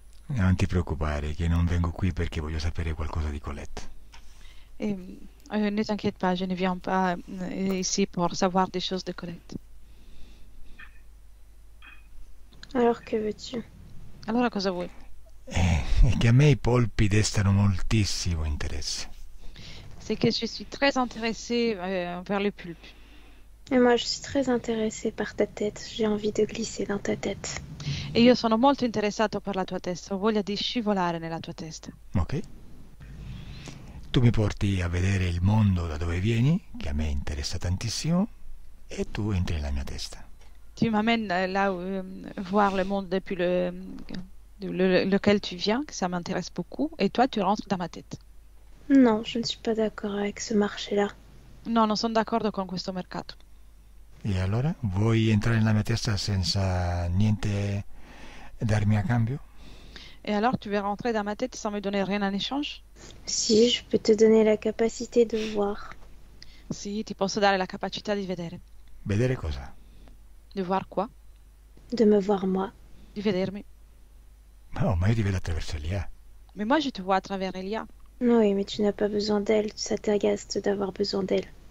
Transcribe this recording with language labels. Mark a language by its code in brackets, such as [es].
[it] Non ti preoccupare che non vengo qui perché voglio sapere qualcosa di Colette. [fr] Ne t'inquiète pas, je ne viens pas ici pour savoir des choses de Colette. Alors que veux-tu? [it] Allora cosa vuoi? È che a me i polpi destano moltissimo interesse. [fr] C'est que je suis très intéressée vers le poulpe. Et moi, je suis très intéressée par ta tête. J'ai envie de glisser dans ta tête. [it] E io sono molto interessato per la tua testa, ho voglia di scivolare nella tua testa. Ok? Tu mi porti a vedere il mondo da dove vieni, che a me interessa tantissimo, e tu entri nella mia testa. [fr] Tu m'amènes là voir le monde depuis lequel tu viens, que ça m'intéresse beaucoup, et toi tu rentres dans ma tête. Non, je ne suis pas d'accord avec ce marché-là. [it] No, non sono d'accordo con questo mercato. E allora? Vuoi entrare nella mia testa senza niente darmi a cambio? [fr] Et alors tu veux rentrer dans ma tête sans me donner rien en échange? Si, je peux te donner la capacité de voir. [it] Sì, ti posso dare la capacità di vedere. Vedere cosa? [fr] Di voir quoi? De me voir moi. [it] Di vedermi. No, ma io ti vedo attraverso l'IA. [fr] Mais moi je te vois à travers Elia. Oui, mais tu n'as pas besoin d'elle, ça t'agace d'avoir besoin d'elle.